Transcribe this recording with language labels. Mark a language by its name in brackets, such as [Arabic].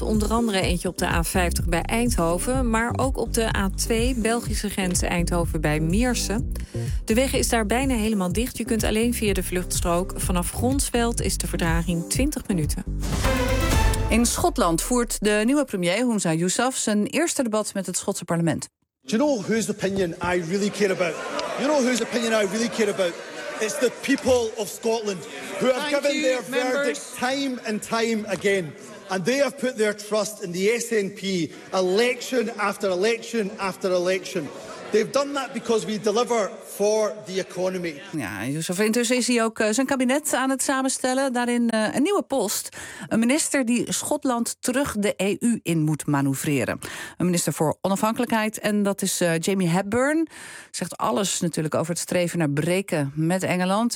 [Dutch] Onder andere eentje op de A50 bij Eindhoven. Maar ook op de A2, Belgische grens Eindhoven bij Meersen. De weg is daar bijna helemaal dicht. Je kunt alleen via de vluchtstrook. Vanaf Gronsveld is de vertraging 20 minuten. In Schotland voert de nieuwe premier Humza Yousaf zijn eerste debat met het Schotse parlement. [English] Do you know whose opinion I really care about? Do you know whose opinion I really care about? It's the people of Scotland who have given their verdict time and time again. And they have put their trust in the SNP election after election after election. They've done that because we deliver for the economy. [Dutch] Ja, Yousaf, intussen is hij ook zijn kabinet aan het samenstellen. Daarin een nieuwe post. Een minister die Schotland terug de EU in moet manoeuvreren. Een minister voor onafhankelijkheid. En dat is Jamie Hepburn. Zegt alles natuurlijk over het streven naar breken met Engeland.